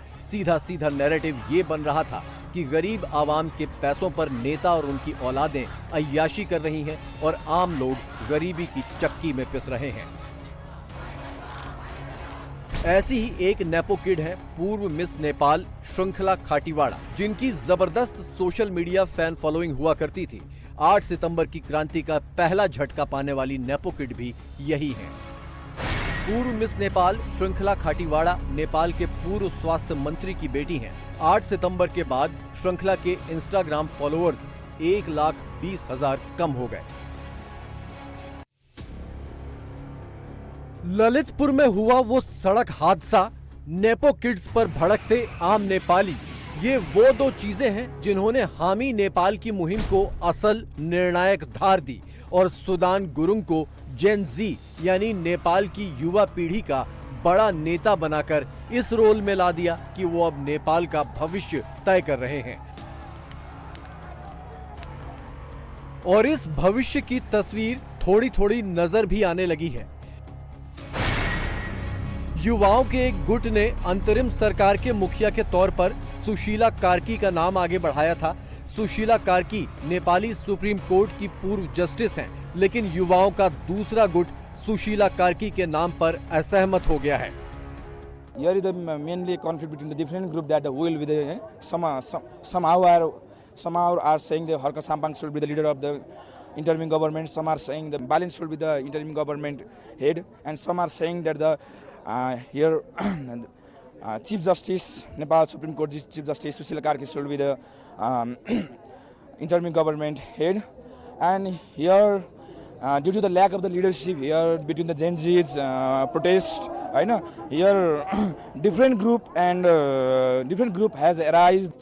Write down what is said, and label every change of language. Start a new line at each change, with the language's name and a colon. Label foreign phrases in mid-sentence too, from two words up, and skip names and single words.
Hindi: सीधा सीधा नैरेटिव ये बन रहा था कि गरीब आवाम के पैसों पर नेता और उनकी औलादें अय्याशी कर रही हैं और आम लोग गरीबी की चक्की में पिस रहे हैं। ऐसी ही एक
English: nepo kid
Hindi: है पूर्व मिस नेपाल श्रृंखला खाटीवाड़ा, जिनकी जबरदस्त
English: social media fan following
Hindi: हुआ करती थी। 8 सितंबर की क्रांति का पहला झटका पाने वाली
English: nepo kid
Hindi: भी यही है। पूर्व मिस नेपाल श्रृंखला खाटीवाड़ा नेपाल के पूर्व स्वास्थ्य मंत्री की बेटी हैं। 8 सितंबर के बाद श्रृंखला के इंस्टाग्राम फॉलोअर्स 1,20,000 कम हो गए। ललितपुर में हुआ वो सड़क हादसा,
English: nepo kids
Hindi: पर भड़कते आम नेपाली, ये वो दो चीजें हैं जिन्होंने हामी नेपाल की मुहिम को असल निर्णायक धार दी और सुदान गुरुंग को जेन जी यानी नेपाल की युवा पीढ़ी का बड़ा नेता बनाकर इस रोल में ला दिया कि वो अब नेपाल का भविष्य तय कर रहे हैं। और इस भविष्य की तस्वीर थोड़ी थोड़ी नजर भी आने लगी है। युवाओं के एक गुट ने अंतरिम सरकार के मुखिया के तौर पर सुशीला कार्की का नाम आगे बढ़ाया था। सुशीला कार्की नेपाली
English: Supreme Court
Hindi: की पूर्व जस्टिस हैं, लेकिन युवाओं का दूसरा गुट सुशीला कार्की के नाम पर असहमत हो गया है।
English: Here is the mainly conflict between the different group that will be the somehow are saying the Harka Sampang should be the leader of the interim government. Some are saying the Balin should be the interim government head, and some are saying that the here Chief Justice Nepal Supreme Court Chief Justice Sushila Karki should be the interim government head, and here due to the lack of the leadership here between the Gen Z's protest, I know here different group has arisen.